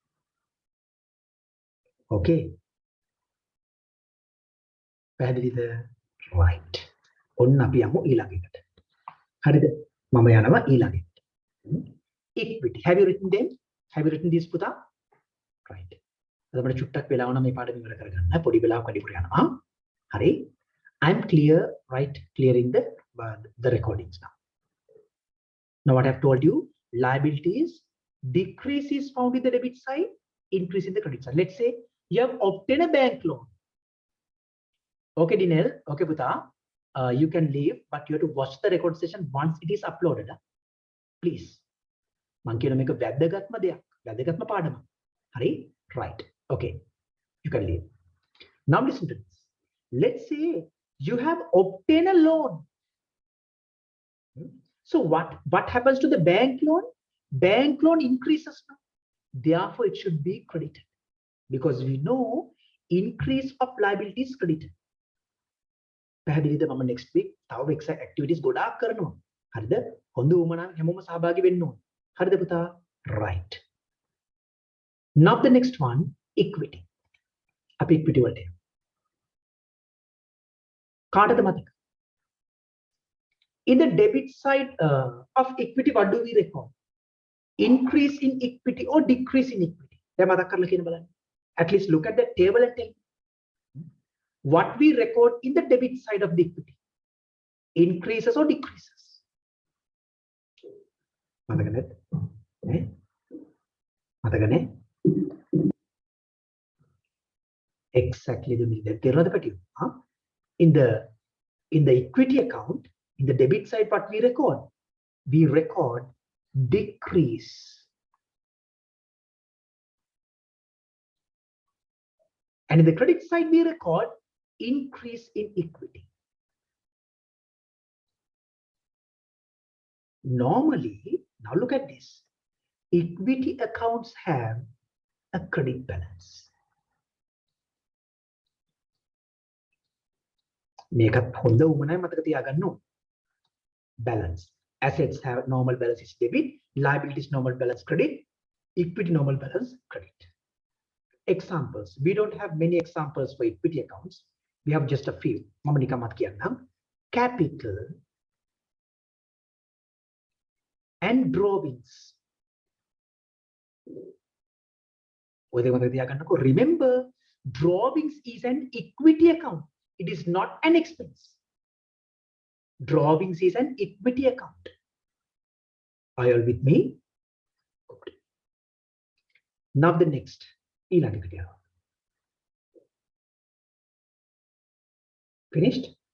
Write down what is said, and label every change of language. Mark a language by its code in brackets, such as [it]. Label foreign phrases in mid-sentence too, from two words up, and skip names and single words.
[en] Okay. Right. Equity. Have you written them? Have you written this, Puta? Right. [si] අපිට චුට්ටක් වෙලාව නම් මේ පාඩම ඉවර කරගන්න. පොඩි වෙලාවක් වැඩිපුර යනවා. හරි. [en] I'm clear, right? Clearing the recordings now. Now what I've told you, liabilities, decrease is found in the debit side, increase in the credit side. Let's say you have obtained a bank loan. Okay, Dinel. Okay, Puta. You can leave, but you have to watch the record session once it is uploaded. Please. [si] මං කියන මේක වැදගත්ම දෙයක්. වැදගත්ම පාඩම. හරි? [en] Right. Okay. You can leave. Now listen to this. Let's say you have obtained a loan. So what happens to the bank loan? Bank loan increases now. Therefore, it should be credited. Because we know increase of liability is credited. [si] පැහැදිලිද? මම [en] next week [si] තව activities ගොඩාක් කරනවා. හරිද? හොඳ උමනාව හැමෝම සහභාගී වෙන්න ඕන. හරිද පුතා? [en] Right. Now the next one, equity. [si] අපි equity වලට යමු. කාටද මතක? [en] In the debit side of equity, what do we record? Increase in equity or decrease in equity? [si] දැන් මතක් කරලා කියන බලන්න. [en] At least look at the table and tell me. What we record in the debit side of the equity? Increases or decreases? [si] මතක නැද්ද? මතක නැහැ? [en] Exactly the meaning. [si] තේරුණාද පැටියෝ? [en] In the equity account, in the debit side, what we record? We record decrease. And in the credit side, we record increase in equity. Normally, now look at this. Equity accounts have a credit balance. [si] මේකත් හොඳ උමනයි මතක තියාගන්න ඕන. [en] Balance. Assets have normal balance is debit, liabilities normal balance credit, equity normal balance credit. Examples. We don't have many examples for equity accounts. We have just a few. [si] මම නිකන් මත කියන්නම්. [en] Capital and drawings. [si] ඔය දෙක මතක තියාගන්නකෝ. [en] Remember, drawings is an equity account. It is not an expense. Drawings is an equity account. Are you all with me? Good. Now the next. Finished?